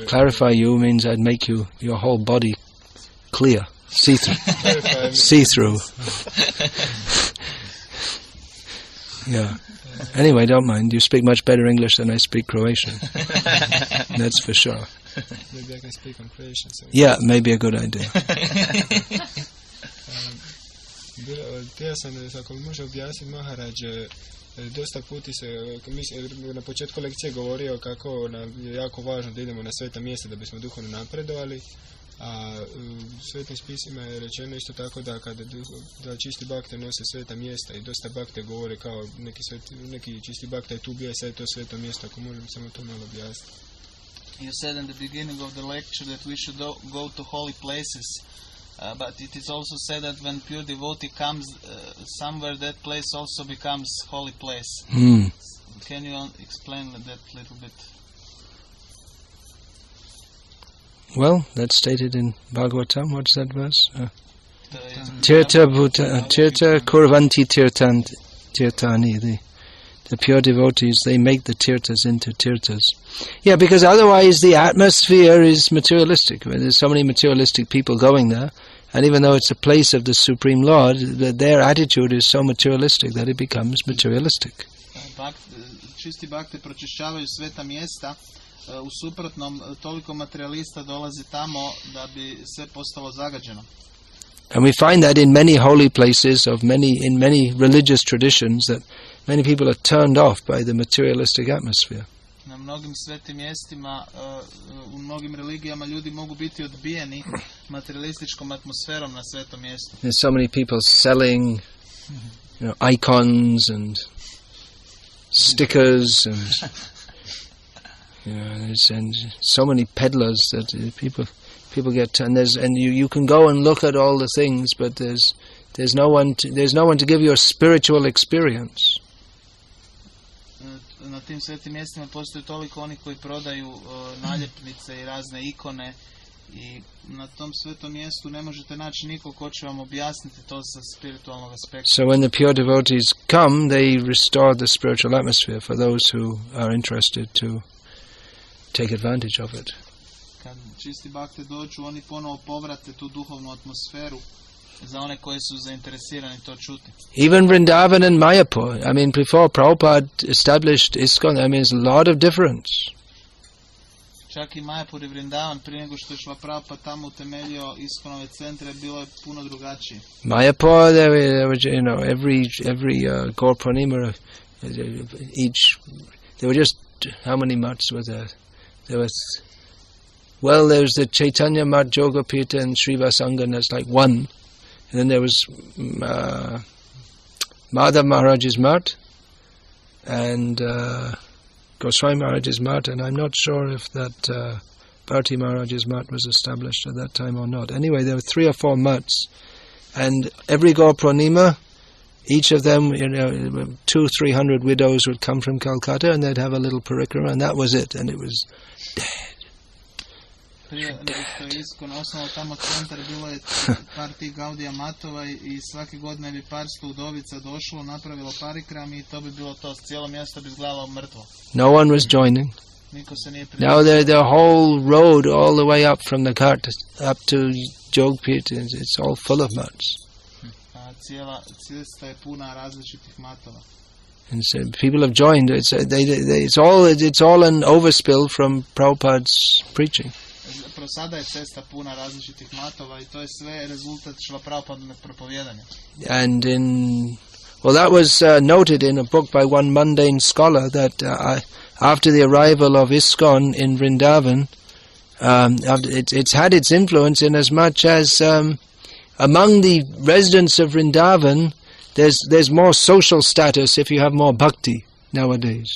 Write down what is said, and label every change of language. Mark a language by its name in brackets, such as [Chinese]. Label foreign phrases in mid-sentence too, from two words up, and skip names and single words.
[English] Clarify you means I'd make your whole body clear, see-through. See-through. Yeah. Anyway, don't mind. You speak much better English than I speak Croatian. That's for sure. Maybe I can speak on Croatian. So yeah, maybe a good idea. [Croatian] Htio sam da ako može objasniti Maharaj, dosta puti se na početku lekcije govorio kako nam je jako važno da idemo na sveta mjesta da bismo duhovno napredovali, a u svetim spisima je rečeno isto tako da kada da čisti bakte nose sveta mjesta i dosta bakte govore kao neki čisti bakte je tu bio, sad je to sveto mjesto, ako možemo samo to malo objasniti. [English] You said in the beginning of the lecture that we should go to holy places, but it is also said that when pure devotee comes somewhere, that place also becomes holy place. Can you explain that a little bit? Well, that's stated in Bhagavatam. What's that verse? [Sanskrit] Tirtha kurvanti tirtani. [English] The pure devotees, they make the tirthas into tirthas. Yeah, because otherwise the atmosphere is materialistic. There's so many materialistic people going there, and even though it's a place of the Supreme Lord, their attitude is so materialistic that it becomes materialistic. [Croatian] Čisti bakte pročišćavaju sveta mjesta, u suprotnom toliko materialista dolazi tamo da bi sve postalo zagađeno. [English] And we find that in many holy places in many religious traditions that many people are turned off by the materialistic atmosphere. [Croatian] Na mnogim svetim mjestima, u mnogim religijama ljudi mogu biti odbijeni materialističkom atmosferom na svetom mjestu. [English] There's so many people selling, icons and stickers and and so many peddlers that people get, and you can go and look at all the things, but there's no one to give you a spiritual experience. [Croatian] Na tim svetim mjestima postoji toliko onih koji prodaju naljepnice i razne ikone, i na tom svetom mjestu ne možete naći nikog ko će vam objasniti to sa spiritualnog aspekta. [English] So when the pure devotees come, they restore the spiritual atmosphere for those who are interested to take advantage of it. [Croatian] Kad čisti bakte dođu, oni ponovo povrate tu duhovnu atmosferu za one koji su zainteresirani to čuti. [English] Even Vrindavan and Mayapur, before Prabhupada established ISKCON, there's a lot of difference. [Croatian] Čak i Mayapur i Vrindavan, prije nego što je Šrila Prabhupada tamo utemeljio ISKCONove centre, bilo je puno drugačije. [English] Mayapur, there were, every Gaur Purnima, there were just, how many mats were there? There's the Chaitanya Mat, Jogapita and Srivasanga, that's like one. And then there was Madhav Maharaj's Mat and Goswami Maharaj's Mat, and I'm not sure if that Bharti Maharaj's Mat was established at that time or not. Anyway, there were 3 or 4 mats, and every Gaur Purnima, each of them, 200-300 widows would come from Calcutta, and they'd have a little parikrama, and that was it, and it was dead. [Croatian] Prije nego što je ISKCON osnovao tamo centar, bilo je par tih Gaudija matova i svake godine bi par sto udovica došlo, napravilo parikram i to bi bilo to. Cijelo mjesto bi izgledalo mrtvo. [English] No one was joining. [Croatian] Niko se nije pridružio. [English] Now the whole road all the way up from the Ghat up to Jogpit, it's all full of mats. [Croatian] Cijela cesta je puna različitih matova. [English] And so people have joined. It's all an overspill from Prabhupada's preaching. [Croatian] Sada je cesta puna različitih matova i to je sve rezultat Šrila Prabhupadovog propovijedanja. [English] And that was noted in a book by one mundane scholar that after the arrival of ISKCON in Vrindavan, it's had its influence in as much as among the residents of Vrindavan, there's more social status if you have more bhakti nowadays.